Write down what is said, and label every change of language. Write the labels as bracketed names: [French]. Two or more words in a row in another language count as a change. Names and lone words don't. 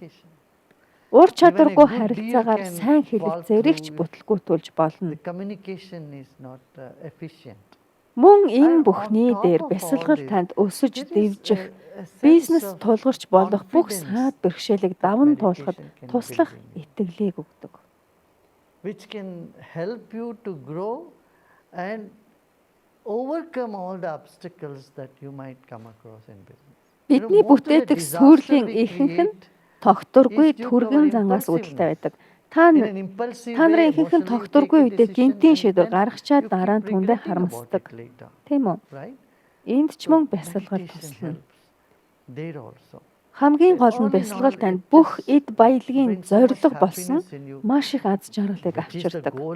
[Mongolian] Ур чадваргүй харилцаагаар сайн хэлэлцээрийг ч бүтлгүүтүүлж болно. Мөн энэ бүхний дээр бясалгал танд өсөж дэвжих, бизнес тулгарч болох бүх саад бэрхшээлийг даван туулахад туслах итгэлийг өгдөг. [English] Which can help you to grow and overcome all the obstacles that you might come across in business. [Mongolian] Бидний бүтээдэг сүрлийн ихэнх нь тогтворгүй түргэн зангаас үүдэлтэй байдаг. Та нарын ихэнх нь тогтворгүй үедээ гинтийн шийдвэр гаргачаад дараа нь түндэ харамсдаг. Тийм үү? Энд ч мөн бясалгал туслана. Хамгийн гол нь бясалгал танд бүх эд баялагын зорилго болсон маш их аз жаргалыг авчирдаг.